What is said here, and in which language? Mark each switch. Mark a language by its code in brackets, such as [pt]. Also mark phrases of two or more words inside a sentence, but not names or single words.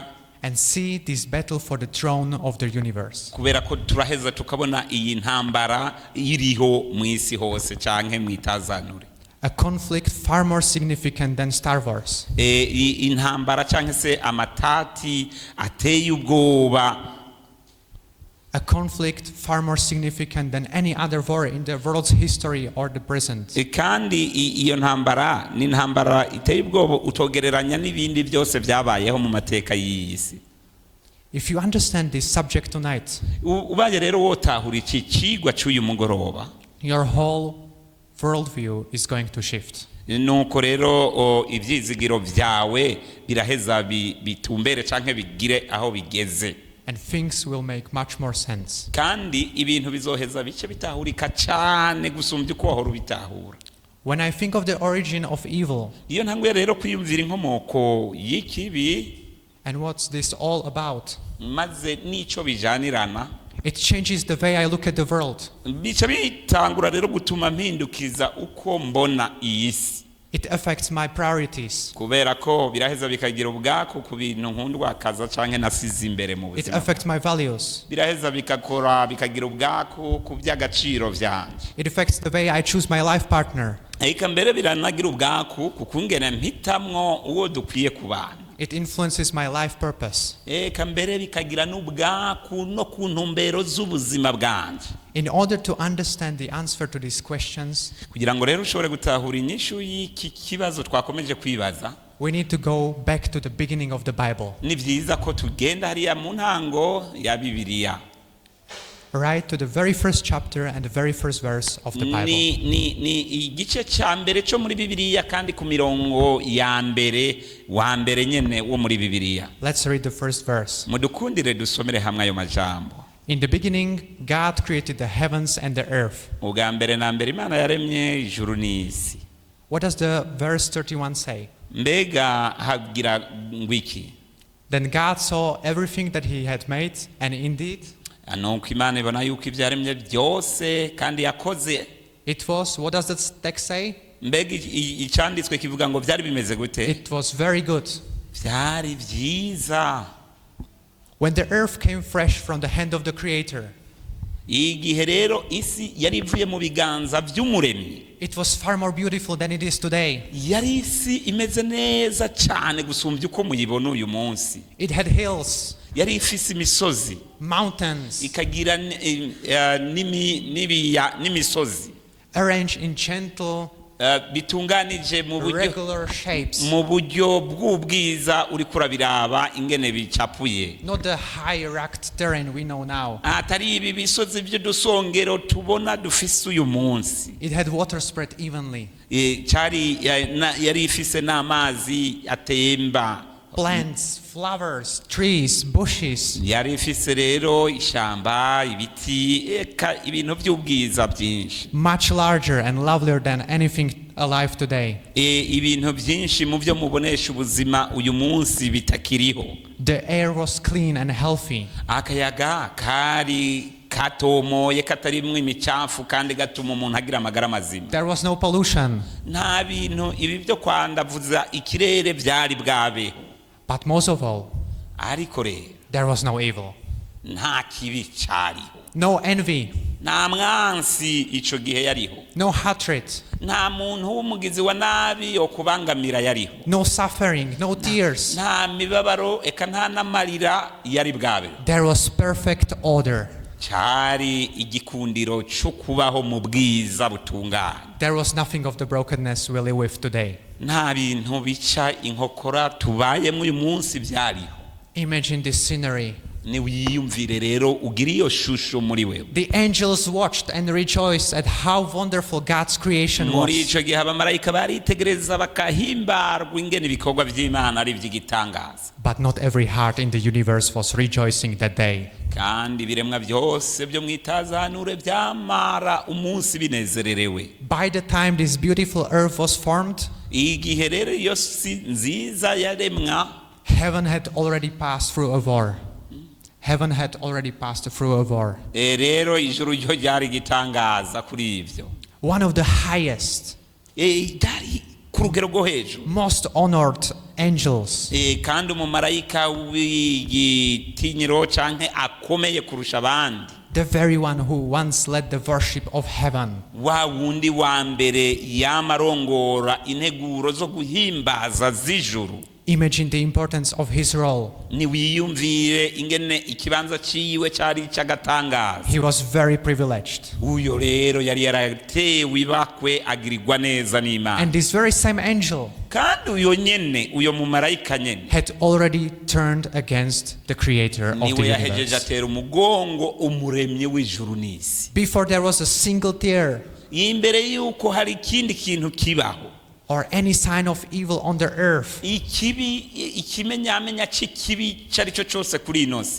[en] and see this battle for the throne of the universe. [rn] Kubera ko turaheza tukabona iyi ntambara iriho mu isi hose canke mu itazanure. [en] A conflict far more significant than Star Wars. [rn] Intambara canke se amatati ateye ubwoba [en] a conflict far more significant than any other war in the world's history or the present. [rn] kandi iyo ntambara ni intambara iteye ubwoba utogereranya n'ibindi byose byabayeho mu mateka y'isi. [en] If you understand this subject tonight, [rn] ubaye rero wotahura iki kigwa cy'uyu mugoroba, [en] your whole worldview is going to shift. [rn] nuko rero ibyizigiro byawe biraheza bitumbere canke bigire aho bigeze, [en] And things will make much more sense. [rn] kandi ibintu bizoheza bice bitahurika cyane gusumbya uko wahora ubitahura. [en] When I think of the origin of evil [rn] iyo ntanguye rero kwiyumvira inkomoko y'ikibi [en] and what's this all about, [rn] maze n'ico bijanirana, [en] it changes the way I look at the world. [rn] bica bitangura rero gutuma mpindukiza uko mbona iyi si, [en] It affects my priorities. [rn] kubera ko biraheza bikagira ubwako ku bintu nkundwa kaza canke nasize imbere mu [en] It [rn] buzima, [en] affects my values. [rn] biraheza bikagira ubwako ku by'agaciro vyanje, [en] It affects the way I choose my life partner. [rn] eka mbere biranagira ubwako ku kungene mpitamwo uwo dukwiye kubana, [en] It influences my life purpose. [rn] eka mbere bikagira n'ubwako no ku ntumbero z'ubuzima bwanje. [en] In order to understand the answer to these questions, [rn] kugira ngo rero ushobore gutahura inyishu y'iki kibazo twakomeje kwibaza, [en] we need to go back to the beginning of the Bible, [rn] ni vyiza ko tugenda hariya mu ntango ya Bibiliya, [en] right to the very first chapter and the very first verse of the Bible. [rn] ni igice ca mbere co muri Bibiliya, kandi ku mirongo ya mbere wa mbere nyene wo muri Bibiliya. [en] Let's read the first verse. [rn] Mudukundire dusomere hamwe ayo majambo. [en] In the beginning, God created the heavens and the earth. [rn] Ubwa mbere na mbere Imana yaremye ijuru n'isi. [en] What does the verse 31 say? [rn] Mbega hagira ngwiki? [en] Then God saw everything that he had made, and indeed, [rn] Nuko Imana ibona yuko ibyo yaremye byose kandi yakoze. [en] it was, what does the text say? [rn] Mbega icanditswe kivuga ngo byari bimeze gute? [en] It was very good. [rn] Byari byiza. [en] When the earth came fresh from the hand of the Creator, [rn] igihe rero isi yari ivuye mu biganza by'umuremyi, [en] it was far more beautiful than it is today. [rn] yari isi imeze neza cyane gusumbya uko muyibona uyu munsi. [en] It had hills, [rn] Yari ifise imisozi, [en] mountains, [rn] ikagira n'imisozi [en] arranged in gentle, [rn] bitunganije [en] regular shapes. [rn] mu buryo bw'ubwiza uri kurabiraba ingene bicapuye, [en] Not the high-racked terrain we know now. [rn] atari ibi bisozi by'udusongero tubona dufise uyu munsi. [en] It had water spread evenly, [rn] Yari ifise n'amazi atemba, [en] plants, flowers, trees, bushes. [rn] yari ifise rero ishamba, ibiti, eka ibintu by'ubwiza byinshi, [en] Much larger and lovelier than anything alive today. [rn] ibintu byinshi mu byo mubonesha ubuzima uyu munsi bitakiriho. [en] The air was clean and healthy. [rn] Akayaga kari katomoye katarimwo imicafu kandi gatuma umuntu agira amagara mazima. [en] There was no pollution. [rn] Nta bintu ibi byo kwandavuza ikirere byari bwabeho. [en] But most of all, [rn] Ariko rero [en] there was no evil. [rn] nta kibi cyariho, [en] No envy. [rn] nta mwansi ico gihe yariho, [en] No hatred. [rn] nta muntu w'umugizi wa nabi yo kubangamira yariho, [en] No suffering. No tears. [rn] nta mibabaro, eka nta n'amarira yari bwabeho. [en] There was perfect order. [rn] Cyari igikundiro cyo kubaho mu bwiza butunganye. [en] There was nothing of the brokenness we live with today. [rn] Nta bintu bica inkokora tubayemo uyu munsi byariho. [en] Imagine this scenery. [rn] Ni wiyumvire rero ugira iyo shusho muri wewe. [en] The angels watched and rejoiced at how wonderful God's creation [rn] Muri [en] was. [rn] ico gihe abamarayika baritegereza bakahimbarwa ingene ibikorwa by'Imana ari iby'igitangaza. [en] But not every heart in the universe was rejoicing that day. [rn] Kandi ibiremwa byose byo mwitazanure byamara umunsi binezererewe. [en] By the time this beautiful earth was formed, [rn] Igihe rero iyo si nziza yaremwa, [en] heaven had already passed through a war. Heaven had already passed through a war. [rn] rero ijuru ryo ryari igitangaza kuri ivyo. [en] One of the highest, [rn] Ryari ku rugero rwo hejuru. [en] most honored angels, [rn] Kandi umumarayika w'igitinyiro canke akomeye kurusha abandi, [en] the very one who once led the worship of heaven, [rn] wa wundi wa mbere yamarongora integuro zo guhimbaza z'ijuru. [en] Imagine the importance of his role. [rn] niwiyumvire ingene ikibanza ciwe cari cy'agatangaza. [en] He was very privileged. [rn] Uyo rero yari yaratewe ibakwe agirirwa neza n'Imana. [en] And this very same angel [rn] Kandi uyo nyene uyo mumarayika nyene [en] had already turned against the creator of the [rn] niwe yahejeje [en] universe. [rn] atera umugongo umuremyi w'ijuru n'isi. [en] Before there was a single tear [rn] Imbere yuko hari ikindi kintu kibaho, [en] or any sign of evil on the earth, [rn] ikimenyamenya c'ikibi carico cose kuri ino si,